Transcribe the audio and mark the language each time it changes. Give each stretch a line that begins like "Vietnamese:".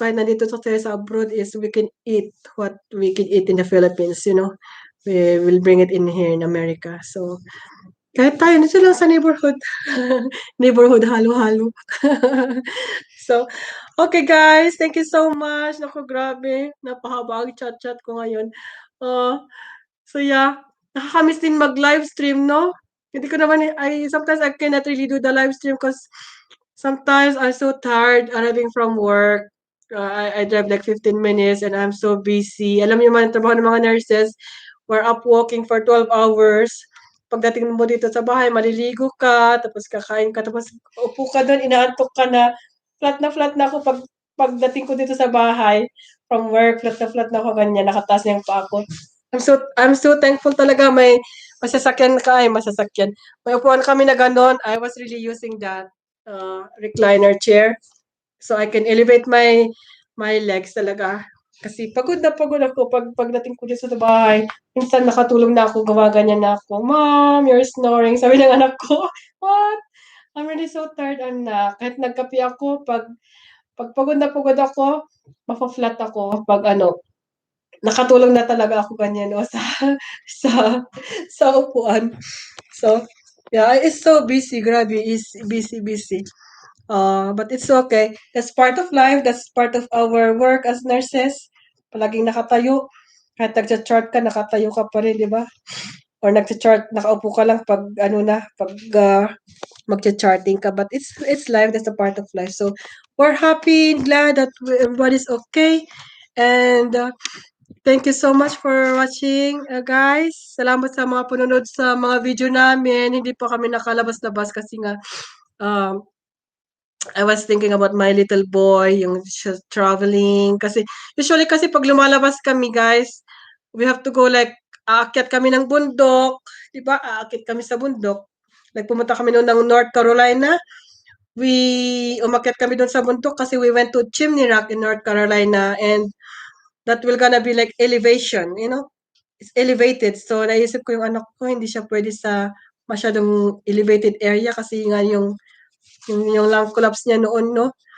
Filipino: Kahit nandito tayo sa abroad
English: is we can eat what we can eat in the Philippines, We will bring it in here in America.
Filipino: So, kahit tayo dito lang sa neighborhood. Neighborhood halo-halo.
English: So, okay guys, thank you so much.
Filipino: Naku, grabe. Napahaba ang chat-chat ko ngayon. So yeah, nakakamiss din mag-live stream, no? Hindi ko naman,
English: sometimes I cannot really do the live stream because sometimes I'm so tired arriving from work. I drive like 15 minutes and I'm so busy.
Filipino: Alam niyo man, trabaho ng mga nurses,
English: we're up walking for 12 hours.
Filipino: Pagdating mo dito sa bahay, maliligo ka, tapos kakain ka, tapos upo ka doon, inaantok ka na. Flat na ako pagdating ko dito sa bahay from work, flat na ako ganyan, nakataas na yung paa ko.
English: I'm so thankful
Filipino: talaga may sasakyan ka ay masasakyan. May upuan kami na gano'n.
English: I was really using that recliner chair so I can elevate my legs talaga.
Filipino: Kasi pagod na pagod ako pagdating ko dito sa bahay. Minsan nakatulog na ako, gumaganyan na ako.
English: Mom, you're snoring.
Filipino: Sabi ng anak ko, what?
English: I'm really so tired,
Filipino: anak. Kahit nagkape ako, pag pagod na pagod ako, mafa-flat ako. Pag ano, nakatulog na talaga ako ganyan o sa sa sa upuan.
English: So, yeah, it's so busy, grabe, is busy. But it's okay. That's part of life. That's part of our work as nurses.
Filipino: Palaging nakatayo. Kahit nagcha-chart ka, nakatayo ka pa rin, di ba? Or nagcha-chart, nakaupo ka lang pag ano na, pag magcha-charting ka.
English: But it's life. That's a part of life. So we're happy and glad that everybody's okay. And thank you so much for watching, guys.
Filipino: Salamat sa mga pununod sa mga video namin. Hindi pa kami nakalabas-labas kasi nga um,
English: I was thinking about my little boy,
Filipino: yung siya traveling. Kasi, usually kasi pag lumalabas kami, guys,
English: we have to go like,
Filipino: aakyat kami ng bundok. Di ba? Aakyat kami sa bundok. Like, pumunta kami noon ng North Carolina. Umakyat kami doon sa bundok kasi
English: we went to Chimney Rock in North Carolina and that will gonna be like elevation, you know? It's elevated.
Filipino: So, naisip ko yung anak ko, hindi siya pwede sa masyadong elevated area kasi nga yung lung collapse niya noon, no?